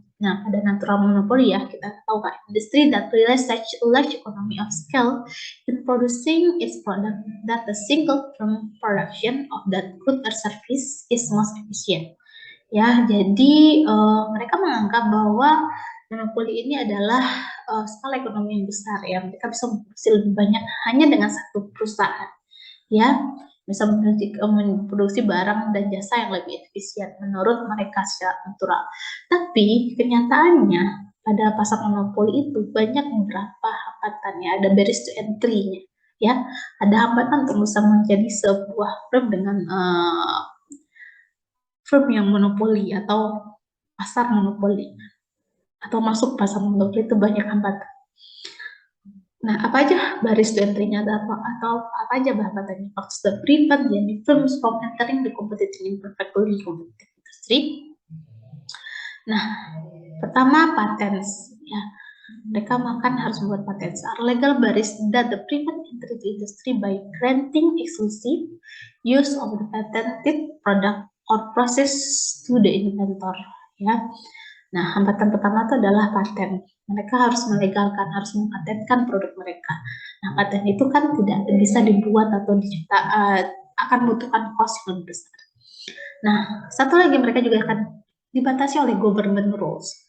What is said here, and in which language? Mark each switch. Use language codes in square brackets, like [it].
[id] Nah, pada [en] natural monopoly ya, [id] kita tahu kan, [en] industry that relies such large economy of scale in producing its product that the single term production of that good or service is most efficient. [id] Ya, jadi mereka menganggap bahwa monopoli ini adalah skala ekonomi yang besar ya, mereka bisa memproduksi lebih banyak hanya dengan satu perusahaan. Ya, bisa memproduksi barang dan jasa yang lebih efisien menurut mereka secara natural. Tapi kenyataannya pada pasar monopoli itu banyak beberapa hambatan ya, ada barriers to entry-nya ya, ada hambatan untuk bisa menjadi sebuah firm dengan firm yang monopoli atau pasar monopoli atau masuk pasar monopoli itu banyak hambatan. Nah, apa aja baris to entry-nya atau apa aja hambatannya? [en] Factors that prevent the firms from entering the competitive perfectly competitive industry. [id] Nah, pertama patents ya. Mereka harus membuat patents. [en] Are legal barriers that the prevent entry to industry by granting exclusive use of the patented product or process to the inventor ya. [id] Nah, hambatan pertama itu adalah paten. Mereka harus melegalkan, harus mempatenkan produk mereka. Nah, paten itu kan tidak bisa dibuat atau akan membutuhkan cost yang lebih besar. Nah, satu lagi mereka juga akan dibatasi oleh government rules.